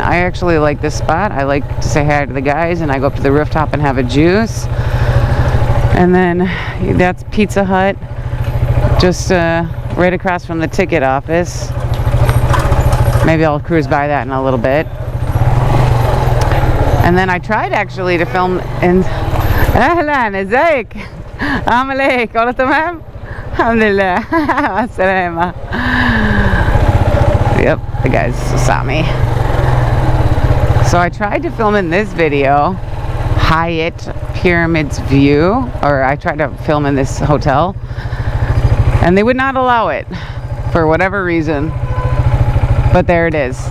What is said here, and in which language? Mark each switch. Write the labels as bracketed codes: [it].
[en] I actually like this spot. I like to say hi to the guys, and I go up to the rooftop and have a juice. And then that's Pizza Hut, just right across from the ticket office. Maybe I'll cruise by that in a little bit. And then I tried actually to film in [ar] أهلا ازيك عامل ايه كله تمام الحمد لله السلامة. [en] Yep, the guys saw me. So I tried to film in this video Hyatt pyramids view, or I tried to film in this hotel and they would not allow it for whatever reason. But there it is.